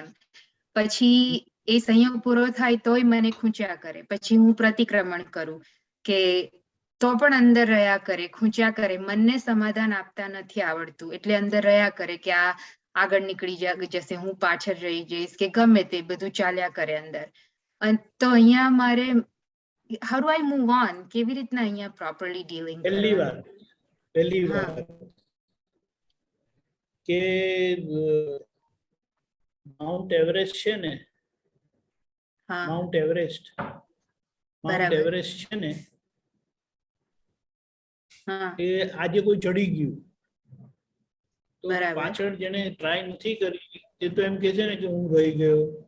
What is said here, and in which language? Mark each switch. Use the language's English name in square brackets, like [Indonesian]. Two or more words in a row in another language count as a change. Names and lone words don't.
[Gujarati] પછી એ સંયોગ પૂરો થાય તોય મને ખૂંચ્યા કરે, પછી હું પ્રતિક્રમણ કરું કે તો પણ અંદર રહ્યા કરે, ખૂંચ્યા કરે, મનને સમાધાન આપતા નથી આવડતું, એટલે અંદર રહ્યા કરે કે આ આગળ નીકળી જશે, હું પાછળ રહી જઈશ, કે ગમે તે બધું ચાલ્યા કરે અંદર. તો અહીંયા મારે [English] how do I move on? [Gujarati] કેવી રીતના અહીંયા [English] properly dealing [Gujarati] કરવાનું? પહેલી વાત કે માઉન્ટ એવરેસ્ટ છે ને, માઉન્ટ એવરેસ્ટ છે ને, એ આજે કોઈ ચડી ગયું તો પાછળ જેને ટ્રાય નથી કરી તે તો એમ કે છે ને કે હું રહી ગયો.